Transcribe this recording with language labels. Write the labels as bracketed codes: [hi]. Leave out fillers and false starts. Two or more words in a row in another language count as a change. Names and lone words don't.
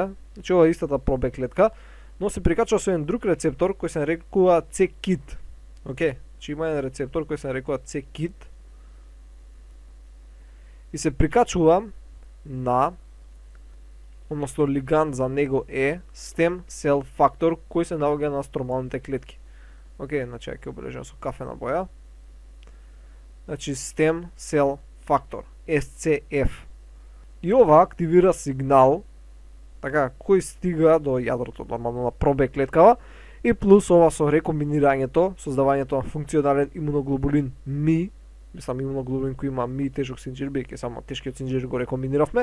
[mk] Значи ова е истата ProB клетка, но се прикачува со еден друг рецептор кој се нарекува c-KIT. Океј, значи има еден рецептор кој се нарекува c-KIT и се прикачува на, односно лиганд за него е [en] stem cell factor [mk] кој се наоѓа на стромалните клетки. Океј, значи ќе обележам со кафена боја. [en] Значи stem cell factor, SCF. [mk] И ова активира сигнал, така, кој стига до јадрото, нормално на пробе клеткава, и плюс ова со рекомбинирањето, создавањето на функционален имуноглобулин Ми, мислам имуноглобулин кој има Ми тежок синџир, бидејќи само тешкиот синџир го рекомбиниравме.